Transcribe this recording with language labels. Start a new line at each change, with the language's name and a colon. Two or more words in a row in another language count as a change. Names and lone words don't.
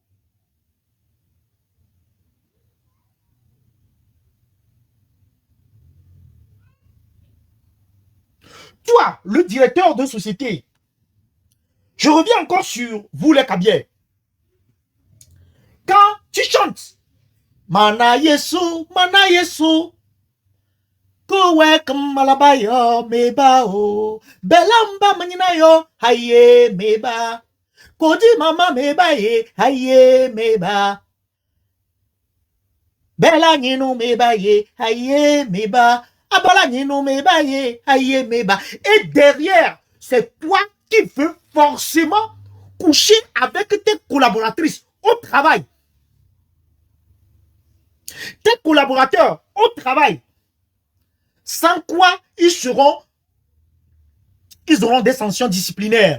French: Toi, le directeur de société, je reviens encore sur vous les Kabiers. Quand tu chantes, Mana Yesu, Kowe Kamalabayo, Meba o, Belamba Maninayo, Haye Meba, Kodi Mama Meba ye, Haye Meba, Bela Nino Meba ye, Haye Meba, Abala Nino Meba ye, Haye Meba. Et derrière, c'est toi qui veux forcément coucher avec tes collaboratrices au travail. Tes collaborateurs au travail. Sans quoi ils auront des sanctions disciplinaires.